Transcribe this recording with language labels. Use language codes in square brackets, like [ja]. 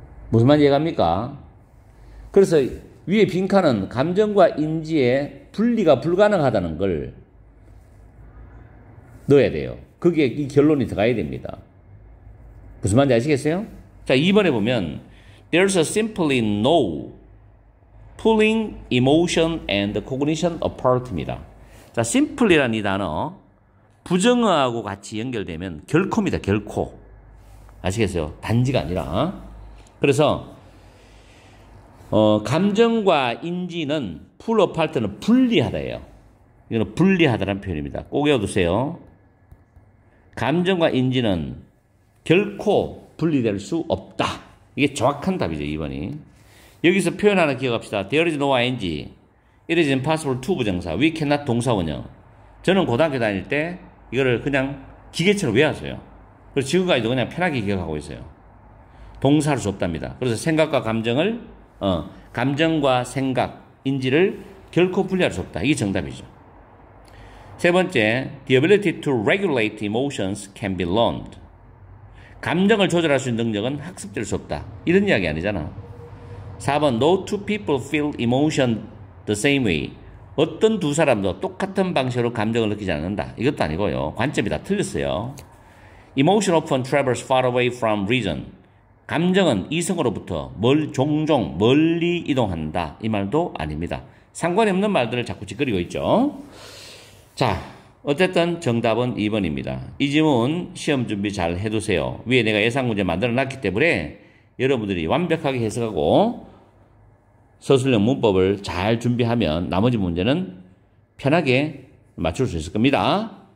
[ko] 무슨 말 이해갑니까? 그래서 위에 빈칸은 감정과 인지의 분리가 불가능하다는 걸 넣어야 돼요. 그게 이 결론이 들어가야 됩니다. 무슨 말인지 아시겠어요? 자, 2번에 보면 [en] There's simply no pulling emotion and cognition apart입니다. [ko] 자, simply라는 이 단어 부정어하고 같이 연결되면 결코입니다. 결코. 아시겠어요? 단지가 아니라. 그래서 감정과 인지는 [en] pull apart [ko] 는 분리하다예요. 이거는 분리하다라는 표현입니다. 꼭 외워두세요. 감정과 인지는 결코 분리될 수 없다. 이게 정확한 답이죠, 2번이. 여기서 표현 하나 기억합시다. [en] There is no ing. It is impossible to 부정사. We cannot 동사원형. [ko] 저는 고등학교 다닐 때 이거를 그냥 기계처럼 외웠어요. 그래서 지금까지도 그냥 편하게 기억하고 있어요. 동사할 수 없답니다. 그래서 생각과 감정을, 감정과 생각, 인지를 결코 분리할 수 없다. 이게 정답이죠. [en] 세 번째, the ability to regulate emotions can be learned. [ko] 감정을 조절할 수 있는 능력은 학습될 수 없다. 이런 이야기 아니잖아. [en] 4번, no two people feel emotion the same way. [ko] 어떤 두 사람도 똑같은 방식으로 감정을 느끼지 않는다. 이것도 아니고요. 관점이 다 틀렸어요. [en] Emotion often travels far away from reason. [ko] 감정은 이성으로부터 종종 멀리 이동한다. 이 말도 아닙니다. 상관이 없는 말들을 자꾸 짓거리고 있죠. 자, 어쨌든 정답은 2번입니다. 이 지문 시험 준비 잘 해두세요. 위에 내가 예상 문제 만들어 놨기 때문에 여러분들이 완벽하게 해석하고 서술형 문법을 잘 준비하면 나머지 문제는 편하게 맞출 수 있을 겁니다.